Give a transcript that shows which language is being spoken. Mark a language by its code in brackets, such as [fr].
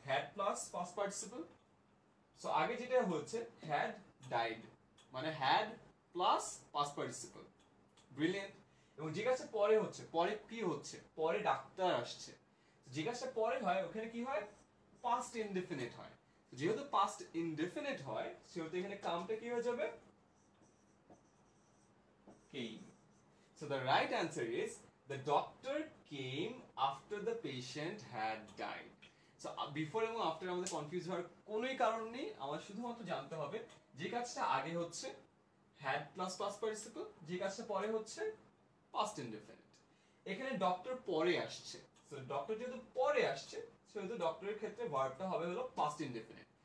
[bn] Had plus past participle. So আগে যেটা হচ্ছে হ্যাড ডাইড, মানে had plus past participle. Brilliant. এবং যে কাজটা পরে হচ্ছে, পরে কি হচ্ছে? পরে ডাক্তার আসছে। যে কাজটা পরে হয় ওখানে কি হয়? পাস্ট ইনডেফিনিট হয়। যেহেতু পাস্ট ইনডেফিনিট হয় সেহেতু এখানে কামটা কি হয়ে যাবে? [en] came. So the right answer is the doctor came after the patient had died. [bn] So before এবং after আমাদের কনফিউজ হওয়ার কোনোই কারণ নেই, আমার শুধুমাত্র জানতে হবে যে কাজটা আগে হচ্ছে had প্লাস পাস্ট পার্টিসিপল, যে কাজটা পরে হচ্ছে পাস্ট ইনডেফিনিট। এখানে ডক্টর পরে আসছে, সো ডক্টর যেহেতু পরে আসছে সেহেতু ডক্টরের ক্ষেত্রে ভার্বটা হবে হলো পাস্ট ইনডেফিনিট।